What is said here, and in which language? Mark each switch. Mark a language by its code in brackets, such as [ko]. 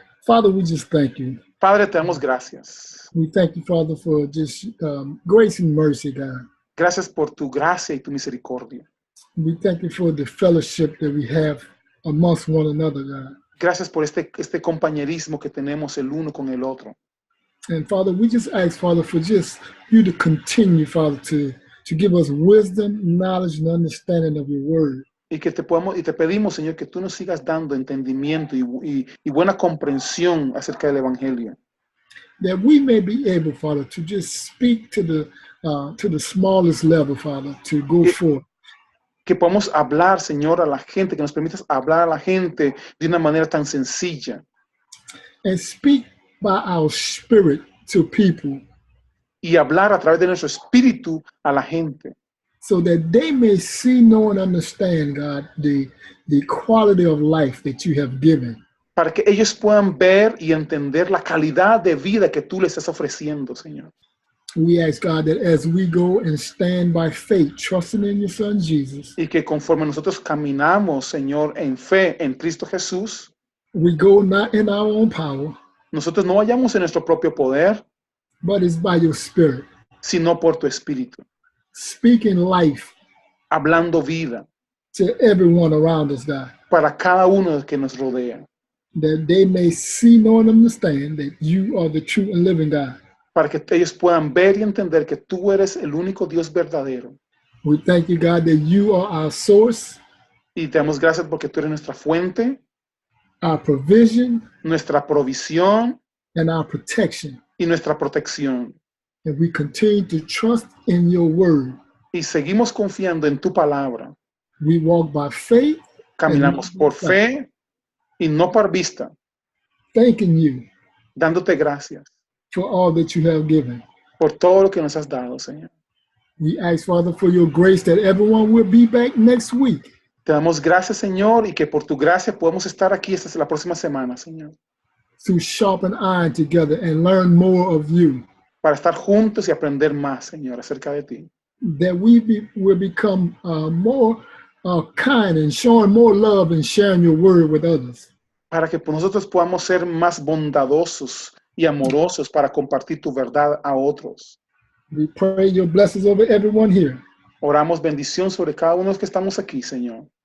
[en] Father, we just thank you. [es] Padre, te damos gracias. [en] We thank you, Father, for just grace and mercy, God. [es] Gracias por tu gracia y tu misericordia. [en] We thank you for the fellowship that we have amongst one another, God. [es] Gracias por este compañerismo que tenemos el uno con el otro. [en] And Father, we just ask, Father, for just you to continue, Father, to give us wisdom, knowledge, and understanding of your word. [es] Y que te pedimos, Señor, que tú nos sigas dando entendimiento y buena comprensión acerca del evangelio. [en] That we may be able, Father, to just speak to the smallest level, Father, to go forth. [es] Que podamos hablar, Señor, a la gente, que nos permitas hablar a la gente de una manera tan sencilla. [en] And speak by our spirit to people. [es] Y hablar a través de nuestro espíritu a la gente. [en] So that they may see, know, and understand, God, the quality of life that you have given. [es] Para que ellos puedan ver y entender la calidad de vida que tú les estás ofreciendo, Señor. [en] We ask, God, that as we go and stand by faith, trusting in your Son, Jesus. [es] Y que conforme nosotros caminamos, Señor, en fe en Cristo Jesús. [en] We go not in our own power. [es] Nosotros no vayamos en nuestro propio poder. [en] But it's by your spirit. [es] Sino por tu espíritu. [en] Speaking life. [es] Hablando vida. [en] To everyone around us, God. [es] Para cada uno que nos rodea. [en] That they may see, know, and understand that you are the true and living God. [es] Para que ellos puedan ver y entender que tú eres el único Dios verdadero. [en] We thank you, God, that you are our source. [es] Y te damos gracias porque tú eres nuestra fuente. [en] Our provision. [es] Nuestra provisión. [en] And our protection. [es] Y nuestra protección. [en] And we continue to trust in your word. [es] Y seguimos confiando en tu palabra. [en] We walk by faith. [es] Caminamos por fe y no por vista. [en] Thanking you. [es] Dándote gracias. [en] For all that you have given. [es] Por todo lo que nos has dado, Señor. [en] We ask, Father, for your grace that everyone will be back next week. [es] Te damos gracias, Señor, y que por tu gracia podemos estar aquí esta la próxima semana, Señor. [en] To sharpen iron together and learn more of you. [es] Para estar juntos y aprender más, Señor, acerca de ti. [en] That we will become more kind and showing more love and sharing your word with others. [es] para que nosotros podamos ser más bondadosos y amorosos para compartir tu verdad a otros. [en] We pray your blessings over everyone here, [es] Oramos bendición sobre cada uno de los que estamos aquí, Señor,